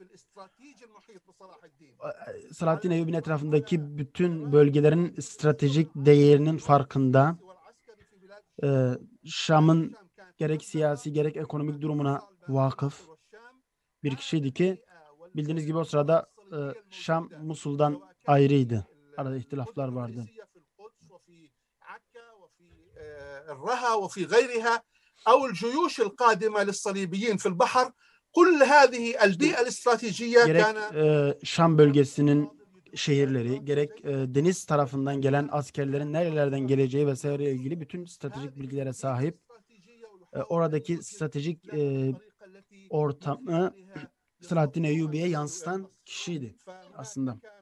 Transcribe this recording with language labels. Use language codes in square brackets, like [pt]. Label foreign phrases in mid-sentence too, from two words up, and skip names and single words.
[tr] Salahaddin Eyyubi'nin etrafındaki bütün bölgelerin stratejik değerinin farkında, Şam'ın gerek siyasi gerek ekonomik durumuna vakıf bir kişiydi ki bildiğiniz gibi o sırada Şam Musul'dan ayrıydı. Arada ihtilaflar vardı. [ar] أو الجيوش القادمة للصليبيين في البحر كل هذه البيئة الاستراتيجية [tr] gerek Şam bölgesinin şehirleri, gerek deniz tarafından gelen askerlerin nerelerden geleceği vesaire ilgili bütün stratejik bilgilere sahip. Oradaki stratejik ortamı Salahaddin Eyyubi'ye yansıtan kişiydi aslında.